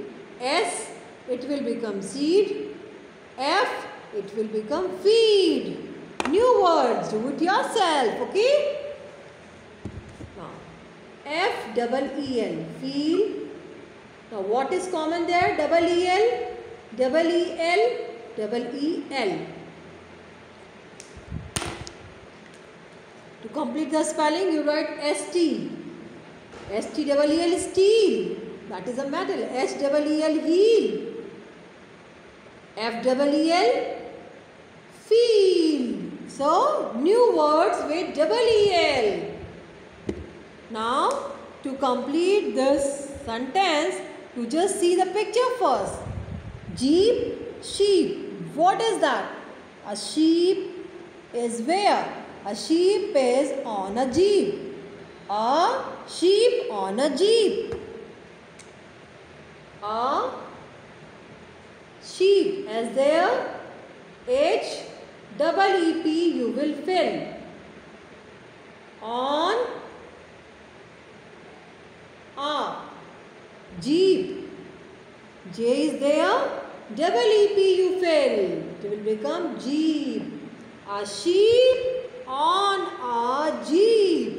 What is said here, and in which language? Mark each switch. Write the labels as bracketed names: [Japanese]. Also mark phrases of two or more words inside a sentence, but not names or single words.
[English] S, it will become seed. F, it will become feed. New words. Do it yourself. Okay. Now, F-E-E-L. Feel. Now, what is common there? E-E-L. E-E-L. E-E-L. To complete the spelling, you write S-T. S-T-E-E-L is steel. That is a metal. S-E-E-L, heel. F-E-E-L, feel. So, new words with E-E-L. Now, to complete this sentence, you just see the picture first. Jeep, sheep. What is that? A sheep is where? A sheep is on a jeep. A sheep on a jeep. A sheep as there. H-E-E-P you will fill. On a jeep. J is there. E-E-P you fill. It will become jeep. A sheep on a jeep.